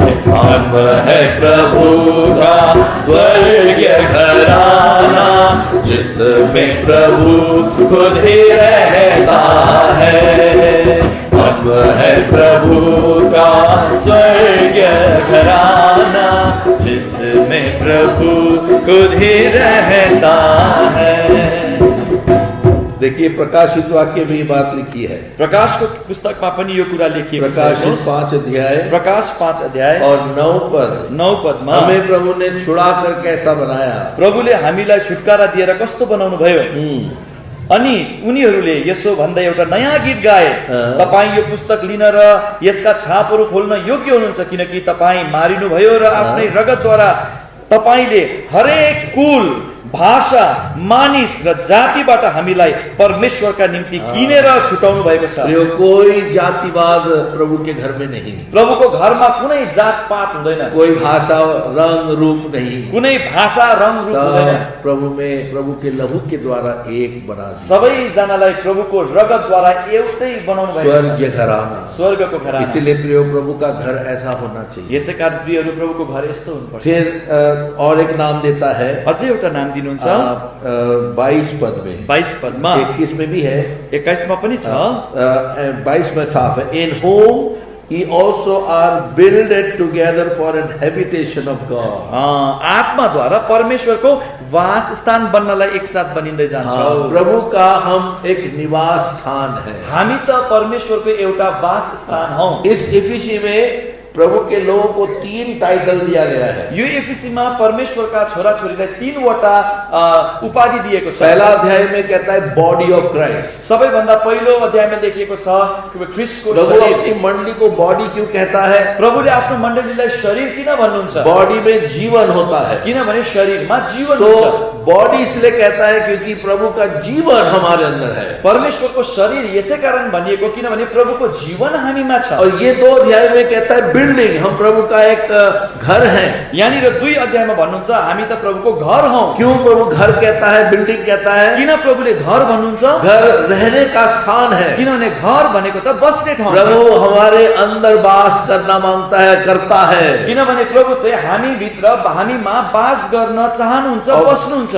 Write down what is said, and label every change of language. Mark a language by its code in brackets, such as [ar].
[hi] हम है प्रभु का स्वर्गीय घराना, जिसमें प्रभु खुद ही रहता है। हम है प्रभु का स्वर्गीय घराना, जिसमें प्रभु खुद ही रहता है। देखिए प्रकाशित वाक्य में ये बात लिखी है। [ne] प्रकाशको पुस्तकमा पनि यो कुरा लेखिएको छ। [hi] प्रकाशित 5 अध्याय, [ne] प्रकाश 5 अध्याय [hi] और 9 पद, [ne] 9 पदमा [hi] हमें प्रभु ने छुड़ा कर कैसा बनाया। [ne] प्रभुले हामीलाई छुटकारा दिएर कस्तो बनाउनु भयो। अनि उनीहरूले यसो भन्दै एउटा नयाँ गीत गाए, तपाईँ यो पुस्तक लिन र यसका छापहरू खोल्न योग्य हुनुहुन्छ, किनकि तपाईँ मारिनु भयो र आफ्नै रगतद्वारा तपाईले हरेक कुल, भाषा, मानिस र जातिबाट हामीलाई परमेश्वरका निम्ति किनेर छुटाउनु भएको छ। [hi] यो कोई जातिवाद प्रभु के घर में नहीं, [ne] प्रभुको घरमा कुनै जात पात हुँदैन, [hi] कोई भाषा रंग रूप नहीं, [ne] कुनै भाषा रंग रूप हुँदैन। [hi] प्रभु में प्रभु के लहू के द्वारा एक बना दिया। [ne] सबैजनालाई प्रभुको रगतद्वारा एउटै बनाउनु भएको छ, [hi] स्वर्गीय घराना, [ne] स्वर्गको घराना। [hi] इसीलिए प्रिय प्रभु का घर ऐसा होना चाहिए। [ne] यसै कारण प्रियहरू प्रभुको घर यस्तो हुनुपर्छ। [hi] फिर और एक नाम देता है, [ne] अझै एउटा नाम दिनुहुन्छ [hi] 22 पद में, [ne] 22 पदमा, [hi] 21 में भी है, [ne] 21 मा पनि छ। [hi] 22 में साफ है, इन home [en] ye also are builded together for an habitation of God। [ne] आत्माद्वारा परमेश्वरको वास स्थान बन्नलाई एकसाथ बनिँदै जान्छौँ। [hi] प्रभु का हम एक निवास स्थान है, [ne] हामी त परमेश्वरको एउटा वास स्थान हौ। [hi] इस इफिसी में प्रभु के लोगों को 3 टाइटल दिया गया है। [ne] यो एफिसीमा परमेश्वरका छोराछोरीलाई 3 वटा उपाधि दिएको छ। [hi] पहला अध्याय में कहता है बॉडी ऑफ क्राइस्ट, [ne] सबैभन्दा पहिलो अध्यायमा लेखिएको छ ख्रीष्टको [hi] प्रभु [ne] शरीर। [hi] अपनी मंडली को बॉडी क्यों कहता है? [ne] प्रभुले आफ्नो मण्डलीलाई शरीर किन भन्नुहुन्छ? [hi] बॉडी में जीवन होता है, [ne] किनभने शरीरमा जीवन हुन्छ। [hi] बॉडी इसलिए कहता है क्योंकि प्रभु का जीवन हमारे अंदर है। [ne] परमेश्वरको शरीर यसै कारण भनिएको किनभने प्रभुको जीवन हामीमा छ। [hi] और ये 2 अध्याय में कहता है बिल्डिंग, हम प्रभु का एक घर है। [ne] यहाँनिर 2 अध्यायमा भन्नुहुन्छ हामी त प्रभुको घर हौ। [hi] क्यों प्रभु घर कहता है, बिल्डिंग कहता है? [ne] किन प्रभुले घर भन्नुहुन्छ? [hi] घर रहने का स्थान है, [ne] किनभने घर भनेको त बस्ने ठाउँ। [hi] प्रभु हमारे अंदर वास करना मांगता है, करता है। [ne] किनभने प्रभु चाहिँ हामी भित्र हामीमा वास गर्न चाहनुहुन्छ, बस्नुहुन्छ।